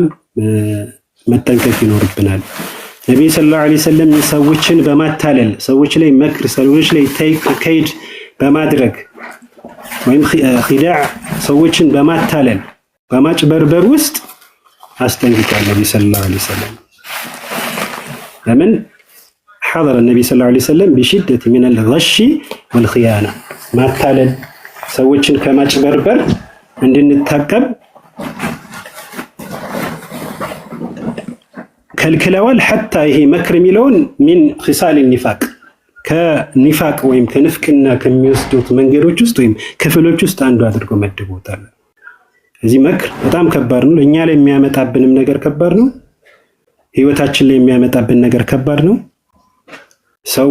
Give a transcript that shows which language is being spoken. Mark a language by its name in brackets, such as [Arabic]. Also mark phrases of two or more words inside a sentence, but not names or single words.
[Amharic] መጠንቀቅ ይኖርብናል ነብዩ [Arabic] صلى الله عليه وسلم [Amharic] ሰዎችን በማታለል ሰዎች ላይ መክር ሰዎች ላይ ከይድ በማድረግ ወይም ኺዳዕ ሰዎችን በማታለል በማጭበርበር ውስጥ አስጠንቅቋል ነብዩ [Arabic] صلى الله عليه وسلم [Amharic] ለምን [Arabic] حضر النبي صلى الله عليه وسلم بشدة من الغش والخيانة [Amharic] ማታለል ሰዎችን ከማጭበርበር እንድንታቀብ ከልክለዋል حتى ይሄ መክር የሚለውን [Arabic] من خصال النفاق [Amharic] ከኒፋቅ ወይም ከንፍቅና ከሚወስዱት መንገዶች ውስጥ ወይም ክፍሎች ውስጥ አንዱ አድርጎ መድቦታል እዚህ መክር በጣም ከባድ ነው ለኛ ላይ የሚያመጣብንም ነገር ከባድ ነው ህይወታችን ላይ የሚያመጣብን ነገር ከባድ ነው ሰው